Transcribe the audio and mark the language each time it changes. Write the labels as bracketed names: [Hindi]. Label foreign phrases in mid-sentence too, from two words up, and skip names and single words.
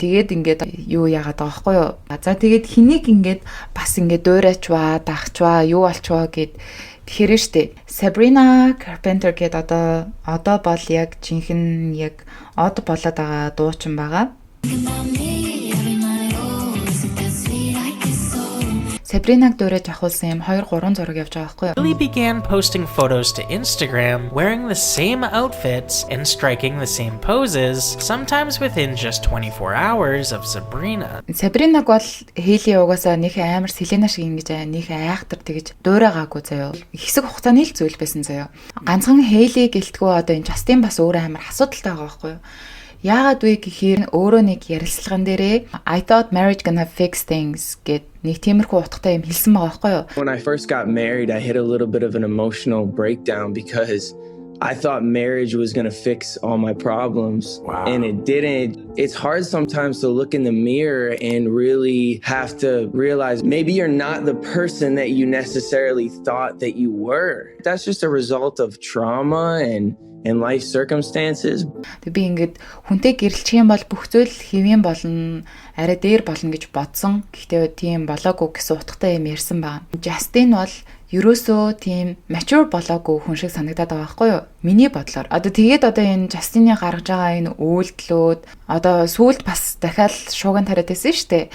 [Mongolian] Тэгээд ингээд юу яагаад байгаа байхгүй юу. За тэгээд хэнийг ингээд бас ингээд дуурайчваа, дагчваа, юу болчваа гэд тэгэхээр штэ. Sabrina Carpenter гэд одоо бол яг жинхэнэ яг од болоод байгаа дуучин байгаа. Sabrina-г дуурайж авахулсан юм 2-3 зураг явж байгаа байхгүй юу? [English] Hailey began posting photos to Instagram wearing the same outfits and striking the same poses, sometimes within just 24 hours of Sabrina. [Mongolian] Sabrina-г бол Hailey угаасаа нөх амар Selena шиг ингэж нөх айхтар тэгж дуурайгаагүй заяа. Хэсэг хугацааны л зүйл байсан заяа. Ганцхан Hailey гэлтгүү одоо энэ Justin бас өөрөө амар асуудалтай байгаа байхгүй юу? Яагаад вэ гэхээр өөрөө нэг ярилцлаган дээрээ [English] I thought marriage gonna fix things [Mongolian] гэд нэг тиймэрхүү утгатай юм хэлсэн байгаа байхгүй юу? [English] When I first got married, I hit a little bit of an emotional breakdown because I thought marriage was going to fix all my problems. Wow. And it didn't. It's hard sometimes to look in the mirror and really have to realize maybe you're not the person that you necessarily thought that you were. That's just a result of trauma and life circumstances. [Mongolian] Би ингээд хүнтэй гэрэлчих юм бол бүх зүйл хэвэн болно, арай дээр болно гэж бодсон. Гэхдээ тийм болоогүй гэсэн утгатай юм ярьсан байна. Justin бол ерөөсөө тийм mature болоогүй хүн шиг санагдаад байгаа байхгүй юу? Миний бодлоор. Одоо тэгээд одоо энэ Justin-ы гаргаж байгаа энэ үйлдэлүүд одоо сүүлд бас дахиад шууган тариад байсан шүү дээ.